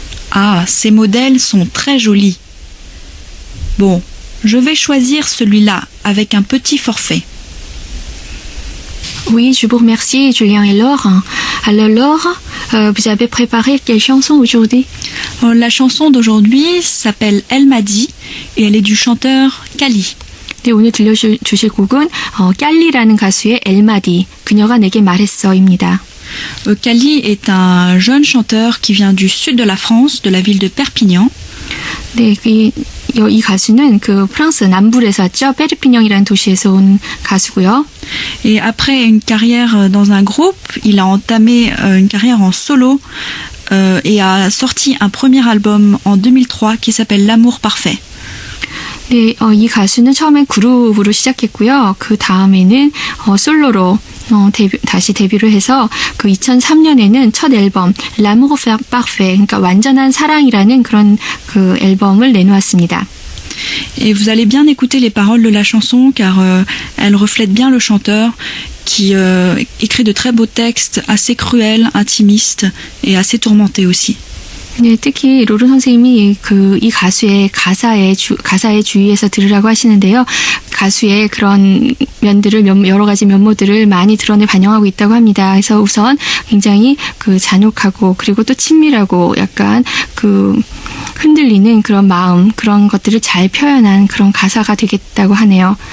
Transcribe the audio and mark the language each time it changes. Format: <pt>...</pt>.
<fr>Ah, ces modèles sont très jolis. Bon, je vais choisir celui-là avec un petit forfait. Oui, je vous remercie, Julien et Laure. Alors, Laure, vous avez préparé quelle chanson aujourd'hui? La chanson d'aujourd'hui s'appelle Elle m'a dit et elle est du chanteur Kali.</fr> <ko>네, 오늘 들려주실 곡은 깔리라는 가수의 엘마디, 그녀가 내게 말했어입니다.</ko> <fr>Kali est un jeune chanteur qui vient du sud de la France, de la ville de Perpignan.</fr> <ko>네, 이 가수는 그 프랑스 남부에서 왔죠. 페르피뇽이라는 도시에서 온 가수고요.</ko> <fr>Et après une carrière dans un groupe, il a entamé une carrière en solo et a sorti un premier album en 2003 qui s'appelle L'amour parfait.</fr> <ko>네, 이 가수는 처음엔 그룹으로 시작했고요. 그 다음에는 솔로로 다시 데뷔를 해서 그 2003년에는 첫 앨범 L'amour parfait, 그러니까 완전한 사랑이라는 그런 그 앨범을 내놓았습니다.</ko> <fr>Et vous allez bien écouter les paroles de la chanson car elle reflète bien le chanteur qui écrit de très beaux textes assez cruels, intimistes et assez tourmentés aussi.</fr> <ko>네, 특히 로루 선생님이 이 가수의 가사에 주의해서 들으라고 하시는데요. 가수의 그런 면들을 여러 가지 면모들을 많이 반영하고 있다고 합니다. 그래서 우선 굉장히 그 잔혹하고 그리고 또 친밀하고 약간 그 흔들리는 그런 마음, 그런 것들을 잘 표현한 그런 가사가 되겠다고 하네요.</ko>